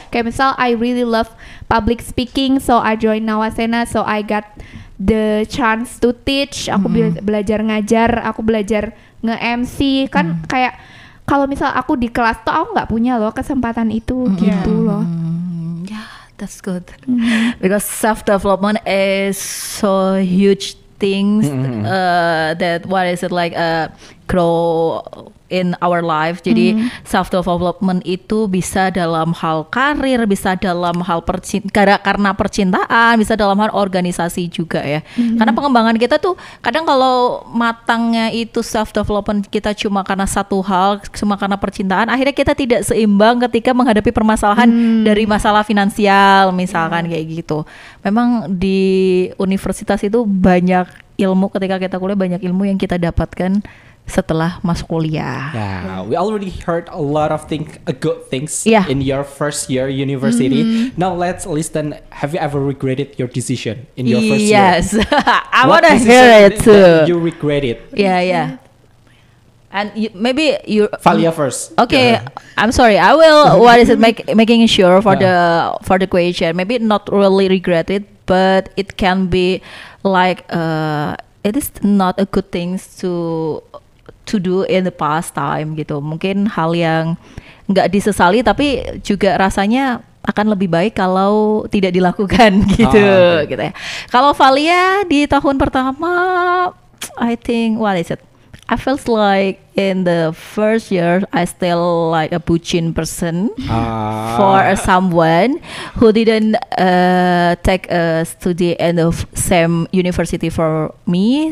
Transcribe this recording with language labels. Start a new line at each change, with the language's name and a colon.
Indonesian: Kayak misal
English: I really love public speaking, so I join Nawasena, so I got the chance to teach.
Indonesian: Aku belajar ngajar, aku belajar nge-MC kan. Kayak kalau misal aku di kelas tuh aku nggak punya loh kesempatan itu gitu loh.
English: That's good. Because self-development is so huge things that grow in our life.
Indonesian: Jadi self-development itu bisa dalam hal karir, bisa dalam hal karena percintaan, bisa dalam hal organisasi juga ya. Karena pengembangan kita tuh kadang kalau matangnya itu self-development kita cuma karena satu hal, cuma karena percintaan, akhirnya kita tidak seimbang ketika menghadapi permasalahan dari masalah finansial misalkan kayak gitu. Memang di universitas itu banyak ilmu, ketika kita kuliah banyak ilmu yang kita dapatkan setelah masuk kuliah.
English: Yeah, we already heard a lot of good things in your first year university. Now let's listen. Have you ever regretted your decision in your first year? Yes, I want to hear it too. You regret it? Yeah. And maybe you Valia first. Okay, I'm sorry. I will. Making sure for the question. Maybe not really regret it, but it can be like it is not a good thing to do in the past time
Indonesian: gitu. Mungkin hal yang nggak disesali tapi juga rasanya akan lebih baik kalau tidak dilakukan gitu gitu ya. Kalau Valia di tahun pertama,
English: I think I felt like in the first year I still like a bucin person for someone who didn't take a study in the same university for me.